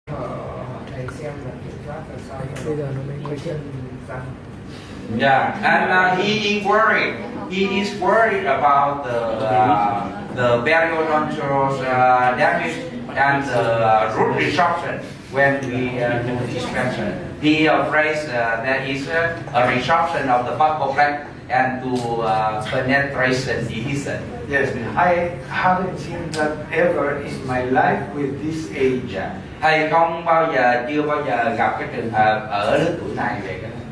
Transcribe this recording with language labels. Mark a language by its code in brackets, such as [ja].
[vi] thầy xem là kiểm soát làm sao bây giờ nó mới quay chân răng. [en] Yeah, and he is worried about the periodontal damage and the root resorption when we do extraction. He afraid there is a resorption of the buccal plaque and to penetration adhesion. Yes, I haven't seen that ever in my life with this age. [vi] Thầy chưa bao giờ gặp cái trường hợp ở lứa tuổi này vậy cả.